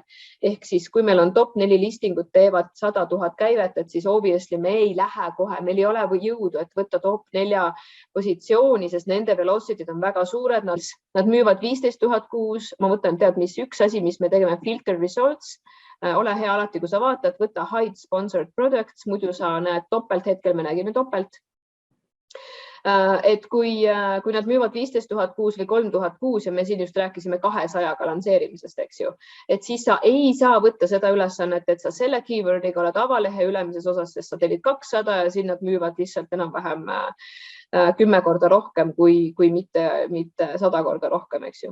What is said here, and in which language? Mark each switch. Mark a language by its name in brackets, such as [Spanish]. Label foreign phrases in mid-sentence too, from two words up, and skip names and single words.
[Estonian] Ehk siis, kui meil on top 4 listingut teevad 100 000 käivet, et siis obviously me ei lähe kohe, meil ei ole jõudu, et võtta top 4 positsiooni, sest nende velocity'd on väga suured. Nad müüvad 15 000 kuus. Ma võtan tead, mis üks asi, mis me tegeme, [English] filter results. [Estonian] Ole hea alati, kui sa vaatad, võta [English] hide sponsored products, [Estonian] muidu sa näed topelt, hetkel me nägime topelt. Et kui nad müüvad 15 000 kuus või 3 000 kuus ja me siin just rääkisime 200 lansseerimisest, eks ju, et siis sa ei saa võtta seda ülesannet, et sa selle keywordiga oled avalehe ülemises osas, sest sa tellid 200 ja siin nad müüvad lihtsalt enam-vähem 10 korda rohkem kui mitte 100 korda rohkem, eks ju.